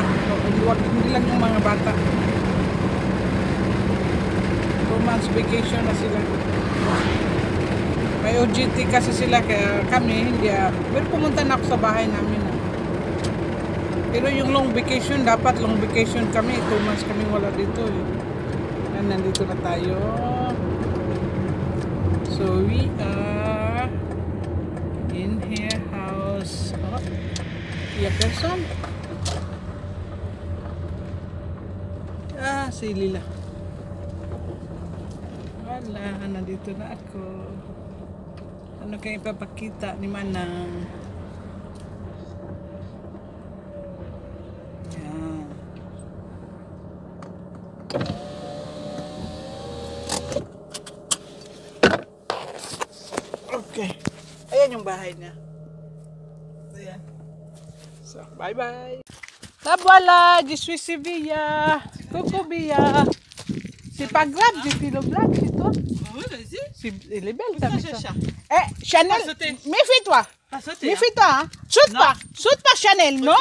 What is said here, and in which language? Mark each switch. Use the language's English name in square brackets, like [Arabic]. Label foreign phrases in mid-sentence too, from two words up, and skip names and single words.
[Filipino] Hindi lang yung mga bata. 2 [English] months vacation [Filipino] na sila. May OJT kasi sila kaya kami hindi. Pero pumunta na ako sa bahay namin. Pero yung [English] long vacation, [Filipino] dapat [English] long vacation [Filipino] kami. 2 months kami wala dito eh. Yan, nandito na tayo. [English] So we are in her house. Oh, iya person. [Filipino] Ah, si Lila. Wala, nandito na ako. Ano kayo ipapakita ni Manang? Yan. Okay. Ayan yung bahay niya. Ayan. So, bye-bye. [French] Ah, voilà, je suis Sevilla. Coucou, Bia. C'est pas grave, j'ai fait le blague, c'est toi. Oui, vas-y. Elle est belle, ta maison. Chacha. Eh, Chanel, Pas sauter. méfie-toi. Pas sauter. Méfie-toi, hein. Saute Non. pas. Saute pas, Chanel, non?